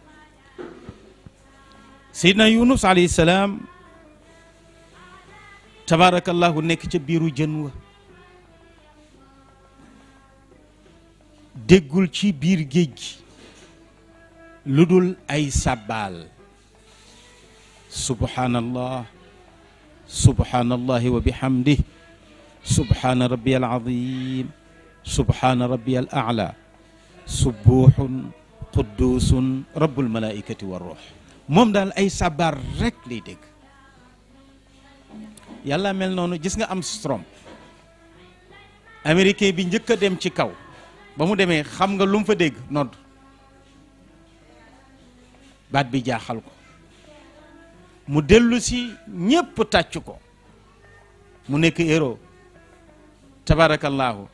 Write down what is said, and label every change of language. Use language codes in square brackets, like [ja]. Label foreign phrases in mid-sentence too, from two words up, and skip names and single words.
[wo] Seydina Yunus [ar] عليه السلام [wo] tabaarakallahu nekk ca biiru jën wa déggul ci biir géej gi lu dul ay sàbbaal [ar] سبحان الله سبحان الله وبحمده سبحان ربي العظيم سبحان ربي الأعلى سبوح قدوس رب الملائكة والروح. [wo] moom daal ay sabar rek lay dégg. yàlla mel noonu. gis nga Armstrong américain bi njëkk a dem ci kaw ba mu demee xam nga lu mu fa dégg nodd. baat bi jaaxal ko mu dellu si ñépp tàcc ko mu nekk héros tabaarakallaahu.